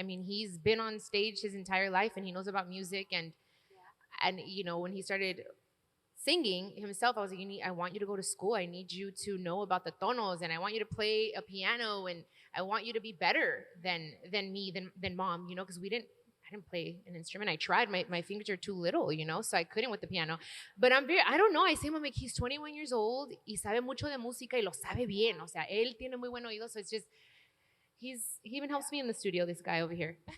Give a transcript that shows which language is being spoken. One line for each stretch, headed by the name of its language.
English: I mean, he's been on stage his entire life and he knows about music and you know, when he started singing himself, I was like, I want you to go to school. I need you to know about the tonos, and I want you to play a piano, and I want you to be better than me, than mom, you know, because I didn't play an instrument. I tried. My fingers are too little, you know, so I couldn't with the piano. But I don't know.
Spanish: I say, I'm like, he's 21 years old y sabe mucho de música y lo sabe bien. O sea, él tiene muy buen oído.
English: So it's just, he even helps me in the studio, this guy over here.